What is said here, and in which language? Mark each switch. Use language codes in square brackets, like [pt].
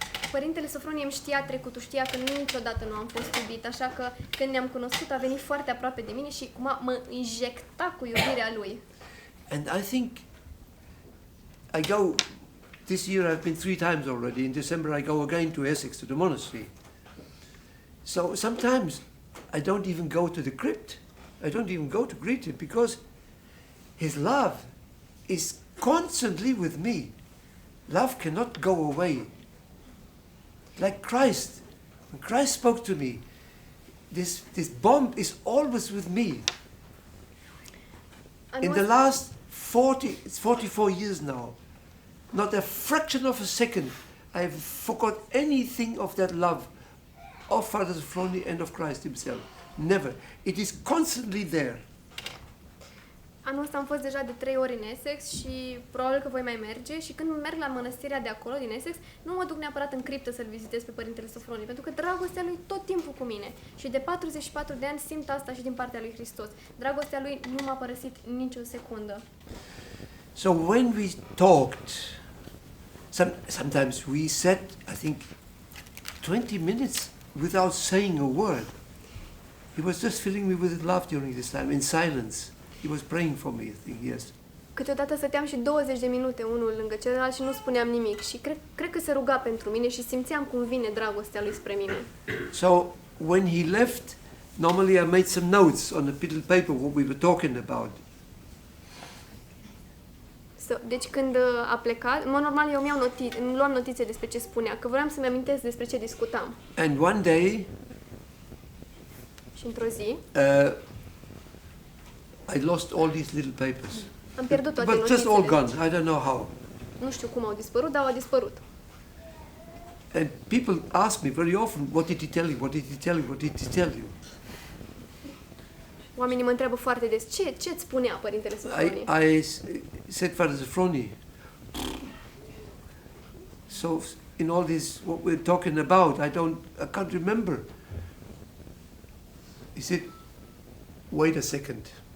[ro] Părintele Sofronie îmi știa trecutul, știa că niciodată nu am fost iubit, așa că când ne-am cunoscut a venit foarte aproape de mine și mă injecta cu iubirea lui. [en] And I think I go, this year I've been 3 times already. In December I go again to Essex, to the monastery. So sometimes I don't even go to the crypt. I don't even go to greet him because his love is constantly with me. Love cannot go away. Like Christ, when Christ spoke to me, this bomb is always with me. In the last 44 years now, not a fraction of a second, I've forgot anything of that love of Father Sophroni and of Christ himself. Never. It is constantly there. [ro] Anul ăsta am fost deja de 3 ori în Essex și probabil că voi mai merge și când merg la mănăstirea de acolo, din Essex, nu mă duc neapărat în criptă să-l vizitez pe Părintele Sofronie, pentru că dragostea lui tot timpul cu mine. Și de 44 de ani simt asta și din partea lui Hristos. Dragostea lui nu m-a părăsit nicio secundă. [en] So when we talked, sometimes we sat, I think, 20 minutes without saying a word. He was just filling me with love during this time, in silence. He was praying for me, I think, yes. [ro] Câteodată stăteam și 20 de minute unul lângă celălalt și nu spuneam nimic și cred că se ruga pentru mine și simțeam cum vine dragostea lui spre mine. [en] So when he left, normally I made some notes on a little paper what we were talking about. [ro] Deci când a plecat, normal eu îmi luam notițe despre ce spunea, că vreau să-mi amintesc despre ce discutam. [en] And one day, [ro] și într-o zi, [en] I lost all these little papers. [ro] Am pierdut toate [en] But just all [ro] notițele. [en] gone. I don't know how. [ro] Nu știu cum au dispărut, dar au dispărut. [en] And people ask me very often, what did he tell you? What did he tell you? What did he tell you? [ro] Oamenii mă întreabă foarte des, ce-ți spunea Părintele Sofronie? [en] I said, Father Sophroni, so in all this, what we're talking about, I can't remember. He said, wait a second.